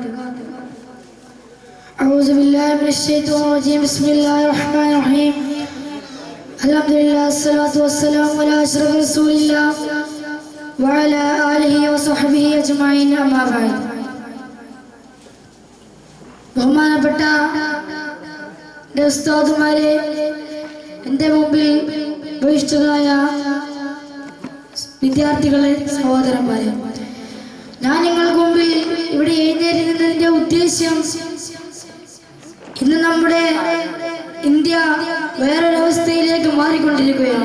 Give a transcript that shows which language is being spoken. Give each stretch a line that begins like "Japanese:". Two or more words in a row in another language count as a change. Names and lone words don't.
Arabic: أعوذ بالله من الشيطان الرجيم. بسم الله الرحمن الرحيم. الحمد لله الصلاة والسلام على أشرف رسول الله وعلى آله وصحبه أجمعين. أما بعد.
Malayalam: ബഹുമാനപ്പെട്ട ഉസ്താദുമാരെ, എൻ്റെ മുമ്പിൽ ബഹിഷ്ഠരായ വിദ്യാർത്ഥികളെ, സഹോദരന്മാരെ, ഞാൻ നിങ്ങൾക്ക് മുമ്പിൽ ഇവിടെ എഴുന്നേറ്റുന്നതിൻ്റെ ഉദ്ദേശ്യം, ഇന്ന് നമ്മുടെ ഇന്ത്യ വേറൊരവസ്ഥയിലേക്ക് മാറിക്കൊണ്ടിരിക്കുകയാണ്.